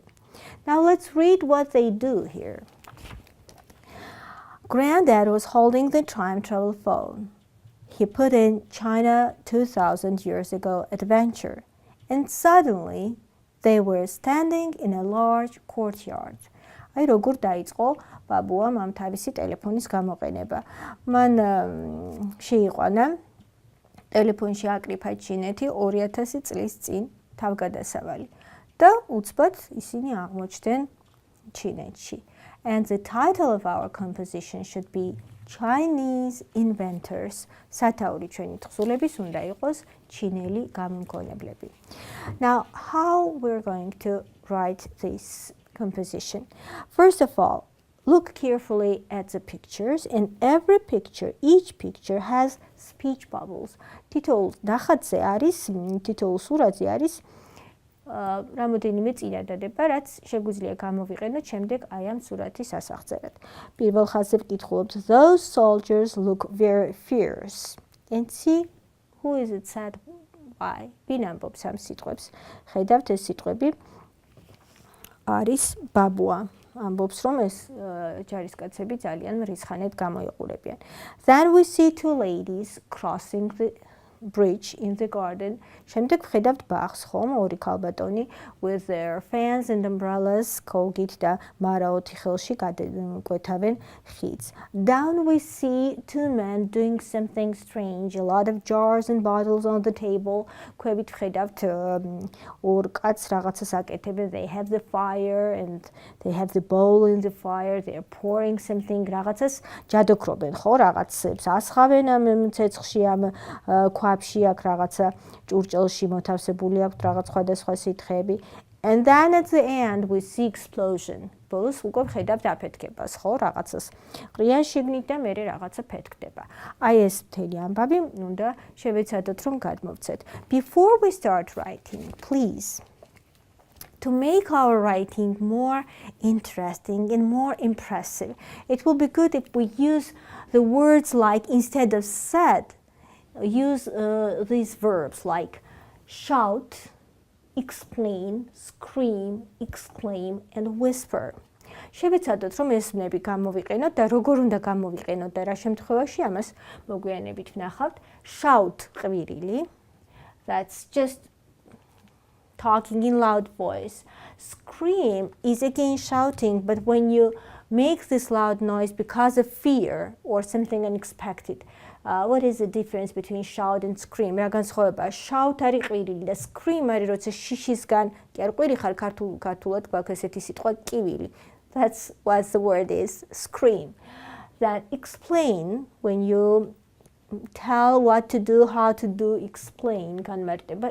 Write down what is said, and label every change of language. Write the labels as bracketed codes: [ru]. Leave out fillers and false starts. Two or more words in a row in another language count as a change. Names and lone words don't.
[en] Now let's read what they do here. Granddad was holding the time travel phone. He put in China 2000 years ago adventure, and suddenly they were standing in a large courtyard. [ka] აი როგორ დაიწყო ბაბუამ ამ თავისი ტელეფონის გამოყენება. მან შეიყვანა ტელეფონში აკრიფა ჩინეთი 2000 წლის წინ თავგადასავალი და უცბად ისინი აღმოჩნდნენ ჩინეთში. [en] And the title of our composition should be Chinese Inventors. [ka] სათაური ჩვენი თხზულების უნდა იყოს ჩინელი გამომგონებლები. [en] Now how we're going to write this composition. First of all, look carefully at the pictures, and every picture, each picture has speech bubbles. [ka] Titul ნახატზე არის, titul სურათზე არის რამოდენიმე წინადადება, რაც შეგვიძლია გამოვიყენოთ შემდეგ აი ამ სურათის ასახწერად. პირველ ხაზზე ვკითხულობთ, [en] those soldiers look very fierce. And see who is it said by? [ka] ვინ ამბობს ამ სიტყვებს? ხედავთ ეს სიტყვები არის ბაბუა. ამბობს რომ ეს ჯარისკაცები ძალიან მრისხანედ გამოიყურებიან. [en] Then we see two ladies crossing the bridge in the garden. [ka] შემდეგ ვხედავთ ბაღს, ხომ, ორი ქალბატონი [en] with their fans and umbrellas, [ka] კოლგით და მარაოთი ხელში გადაკვეთავენ ხიდს. [en] Down we see two men doing something strange, a lot of jars and bottles on the table. [ka] ქვევით ვხედავთ ორ კაცს რაღაცას აკეთებენ. [en] They have the fire and they have the bowl in the fire. They are pouring something, [ka] რაღაცას ჯადოქრობენ, ხო, რაღაცებს ასხავენ ამ ცეცხლში, ამ ქვაბში აქ რაღაცა ჭურჭელში მოთავსებული აქვს რაღაც სხვადასხვა სითხეები. [en] And then at the end we see explosion. [ka] ბოლოს უკვე ვხედავთ აფეთქებას, ხო, რაღაცას ყრიან შიგნით და მერე რაღაცა ფეთქდება. აი ეს მთელი ამბავი უნდა შევეცადოთ რომ გადმოვცეთ. [en] Before we start writing, please, to make our writing more interesting and more impressive, it will be good if we use the words like, instead of said, use these verbs like shout, explain, scream, exclaim, and whisper. [ka] შევეცადოთ რომ ეს ნები გამოვიყენოთ და როგორ უნდა გამოვიყენოთ და რა შემთხვევაში ამას მოგვიანებით ვნახავთ. Shout ყვირილი, [en] that's just talking in loud voice. Scream is again shouting, but when you make this loud noise because of fear or something unexpected. What is the difference between shout and scream? [ka] რა განსხვავებაა? Shout არის ყვირილი და scream არის როცა შიშისგან, კი არ ყვირი ხარ ქართულად გვაქვს ესეთი სიტყვა კივილი. [en] That's what the word is, scream. That explain, when you tell what to do, how to do, explain განმარტება.